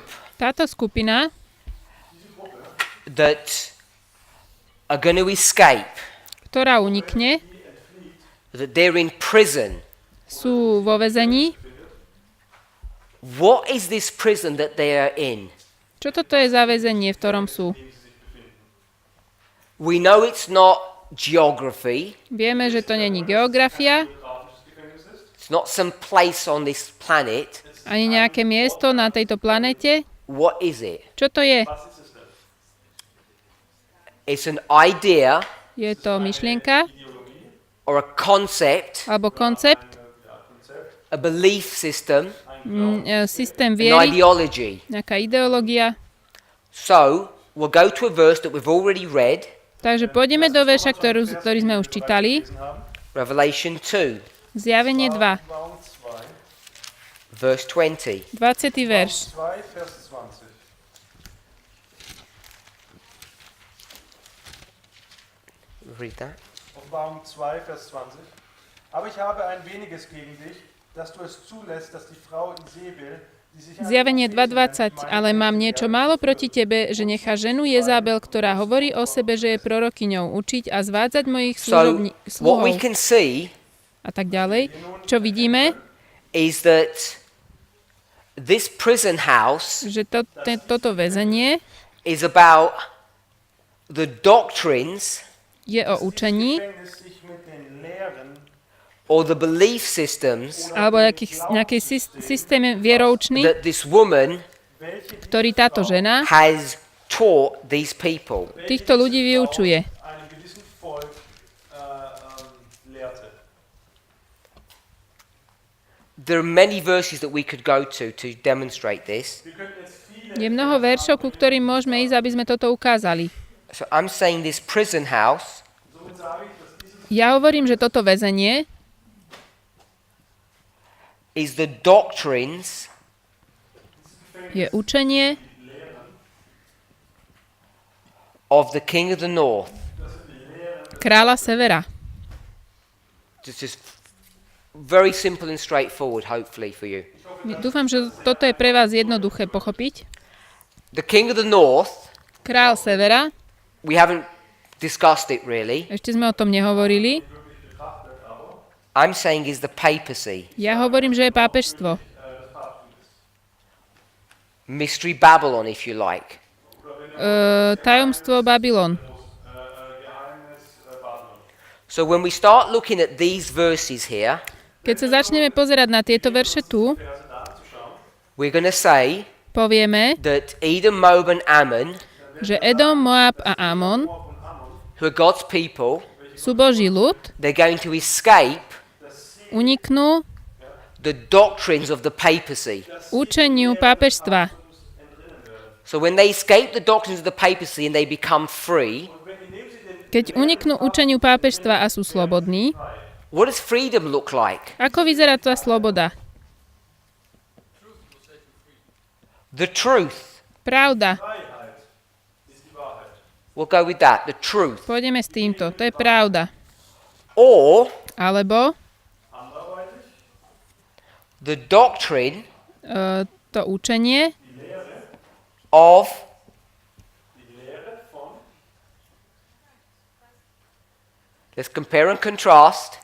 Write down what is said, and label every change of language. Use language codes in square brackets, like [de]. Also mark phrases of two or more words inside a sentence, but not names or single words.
[sk] Táto skupina, [en] that are going to escape, [sk] ktorá unikne, [en] that they're in prison, [sk] sú vo väzení. [en] what is this prison that they are in? [sk] Čo toto je za väzenie, v ktorom sú? [en] We know it's not geography, [sk] Vieme, že to není geografia, [en] it's not some place on this planet. [sk] ani nejaké miesto na tejto planete. [en] What is it? [sk] Čo to je? [de] Was ist es denn? [en] It's an idea [sk] Je to myšlienka [en] or a concept, [sk] alebo koncept, [en] a belief system, [sk] systém [en] an [sk] viery, [en] ideology. [sk] nejaká ideológia. [en] So, we'll go to a verse that we've already read, [sk] Takže pôjdeme do verša, ktorý sme už čítali. [en] Revelation 2, [sk] Zjavenie 2, [de] Offenbarung 2, [en] verse 20. [sk] 20. verš. [de] 2, Vers 20. [en] Read that. [de] Offenbarung 2, Vers 20. Aber ich habe ein weniges gegen dich, dass du es zulässt, dass die Frau Isabel, die sich [sk] Zjavenie 2.20. Ale mám niečo málo proti tebe, že nechá ženu Jezabel, ktorá hovorí o sebe, že je prorokyňou, učiť a zvádzať mojich [en] So, what we [sk] sluhov [en] can see [sk] a tak ďalej. Čo vidíme, [en] is that this prison house [sk] že toto väzenie [en] is about the doctrines [sk] je o učení [de] Gefängnis sich mit den Lehren [en] or the belief systems [sk] alebo nejakej systéme vieroučný, [en] that this woman [sk] ktorý táto žena [en] has taught these people. [sk] týchto ľudí vyučuje. [de] einem gewissen Volk lehrte. [en] There are many verses that we could go to demonstrate this. [de] Wir könnten jetzt viele [sk] Je mnoho veršov, ku ktorým môžeme ísť, aby sme toto ukázali. [en] So I'm saying this prison house [de] somit sage ich, dass dieses [sk] Ja hovorím, že toto väzenie [en] is the doctrines [sk] je učenie [en] of the king of the north. [sk] kráľa severa. [en] Just very simple and straightforward, hopefully, for you. [sk] Dúfam, že toto je pre vás jednoduché pochopiť. [en] The king of the north, [sk] Král severa, [en] we haven't discussed it really. [sk] ešte sme o tom nehovorili. [en] I'm saying is the papacy. [sk] Ja hovorím, že je pápežstvo. [en] Mystery Babylon, if you like. [sk] Tajomstvo Babylon. [en] So when we start looking at these verses here, [sk] Keď sa začneme pozerať na tieto verše tu, [en] we're going to say [sk] povieme, [en] that Edom, Moab and Ammon, [sk] že Edom, Moab a Amon [en] who are God's people, [sk] sú Boží ľud, [en] they're going to escape [sk] uniknú [en] the doctrines of the papacy. [sk] učeniu pápežstva. [en] So when they escape the doctrines of the papacy and they become free, [sk] Keď uniknú učeniu pápežstva a sú slobodní, [en] what does freedom look like? [sk] ako vyzerá tá sloboda? [en] The truth. [sk] Pravda. [en] We'll go with that. The truth. [sk] Pôjdeme s týmto. To je pravda. [en] Or [sk] Alebo [en] the doctrine [sk] to učenie [en] of let's compare and contrast